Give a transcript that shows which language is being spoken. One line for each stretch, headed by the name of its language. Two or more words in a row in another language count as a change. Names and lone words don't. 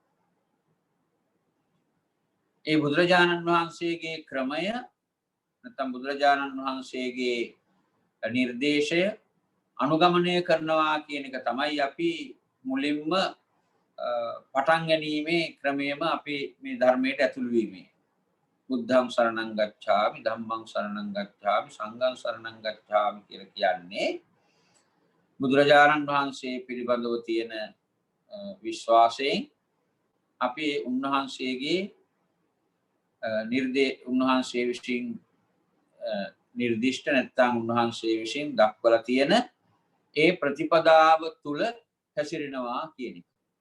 Sinhala: ඒ බුදුරජාණන් වහන්සේගේ ක්‍රමය නැත්නම් බුදුරජාණන් වහන්සේගේ නිර්දේශය අනුගමනය කරනවා කියන එක තමයි අපි මුලින්ම පටන් ගැනීමේ ක්‍රමයම අපි මේ ධර්මයට ඇතුළු වීමේ.
Pali: බුද්ධං සරණං ගච්ඡාමි ධම්මං සරණං ගච්ඡාමි සංඝං සරණං ගච්ඡාමි
Sinhala: කියලා කියන්නේ බුදුරජාණන් වහන්සේ පිළිබඳව තියෙන විශ්වාසයෙන් අපි උන්වහන්සේගේ උන්වහන්සේ විසින් නිර්දිෂ්ට නැත්නම් උන්වහන්සේ විසින් දක්වලා තියෙන ඒ ප්‍රතිපදාව තුල හැසිරෙනවා කියන එක.